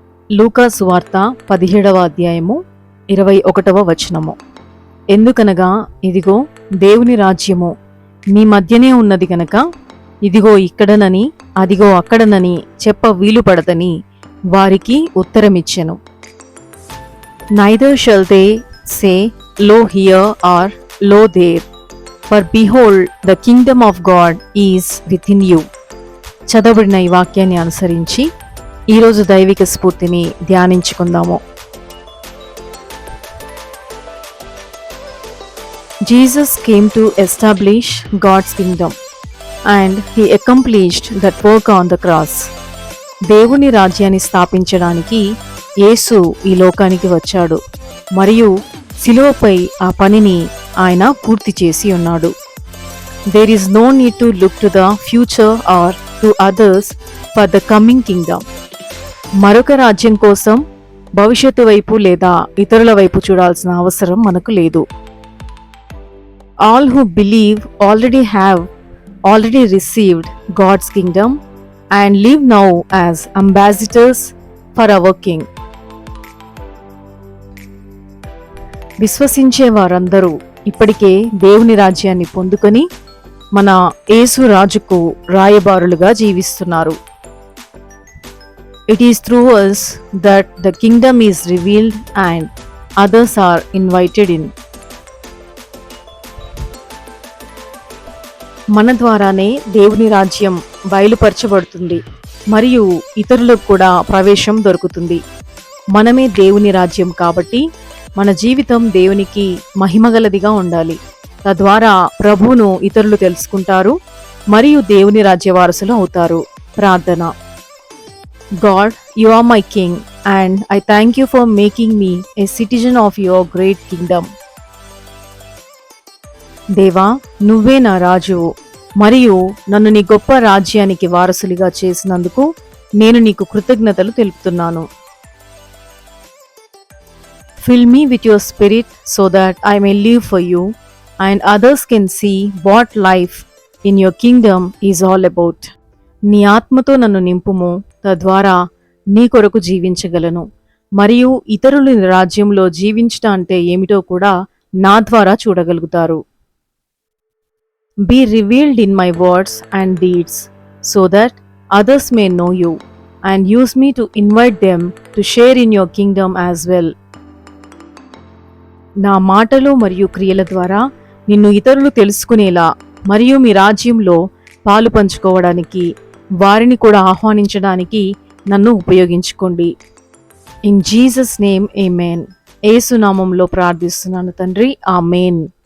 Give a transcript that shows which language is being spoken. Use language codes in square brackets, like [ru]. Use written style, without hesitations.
[te] లూకా సువార్త 17వ అధ్యాయము 21వ వచనము. ఎందుకనగా ఇదిగో దేవుని రాజ్యము మీ మధ్యనే ఉన్నది గనక ఇదిగో ఇక్కడనని అదిగో అక్కడనని చెప్ప వీలు పడదని వారికి ఉత్తరమిచ్చెను. [en] Neither shall they say, Lo here or Lo there, for behold, the kingdom of God is within you. [te] చదవబడిన ఈ వాక్యాన్ని అనుసరించి ఈరోజు దైవిక స్ఫూర్తిని ధ్యానించుకుందాము. [en] Jesus came to establish God's kingdom and he accomplished that work on the cross. [te] దేవుని రాజ్యాన్ని స్థాపించడానికి యేసు ఈ లోకానికి వచ్చాడు మరియు శిలువపై ఆ పనిని ఆయన పూర్తి చేసి ఉన్నాడు. [en] There is no need to look to the future or to others for the coming kingdom. [te] మరొక రాజ్యం కోసం భవిష్యత్తు వైపు లేదా ఇతరుల వైపు చూడాల్సిన అవసరం మనకు లేదు. [en] All who believe already received God's kingdom and live now as ambassadors for our king. [te] విశ్వసించే వారందరూ ఇప్పటికే దేవుని రాజ్యాన్ని పొందుకొని మన యేసు రాజుకు రాయబారులుగా జీవిస్తున్నారు. [en] It is through us that the kingdom is revealed and others are invited in. [te] మన ద్వారానే దేవుని రాజ్యం బయలుపరచబడుతుంది మరియు ఇతరులకు కూడా ప్రవేశం దొరుకుతుంది. మనమే దేవుని రాజ్యం కాబట్టి మన జీవితం దేవునికి మహిమగలదిగా ఉండాలి. తద్వారా ప్రభువును ఇతరులు తెలుసుకుంటారు మరియు దేవుని రాజ్య వారసులు అవుతారు. ప్రార్థన. [en] God, you are my king and I thank you for making me a citizen of your great kingdom. [te] దేవా, నువ్వే నా రాజువు మరియు నన్ను నీ గొప్ప రాజ్యానికి వారసులిగా చేసినందుకు నేను నీకు కృతజ్ఞతలు తెలుపుతున్నాను. [en] Fill me with your spirit so that I may live for you and others can see what life in your kingdom is all about. [te] నీ ఆత్మతో నన్ను నింపుము, తద్వారా నీ కొరకు జీవించగలను మరియు ఇతరుల రాజ్యంలో జీవించట అంటే ఏమిటో కూడా నా ద్వారా చూడగలుగుతారు. [en] Be revealed in my words and deeds so that others may know you and use me to invite them to share in your kingdom as well. [te] నా మాటలు మరియు క్రియల ద్వారా నిన్ను ఇతరులు తెలుసుకునేలా మరియు మీ రాజ్యంలో పాలు పంచుకోవడానికి వారిని కూడా ఆహ్వానించడానికి నన్ను ఉపయోగించుకోండి. [en] In Jesus name amen. [te] యేసు నామములో ప్రార్థిస్తున్నాను తండ్రి, ఆమేన్.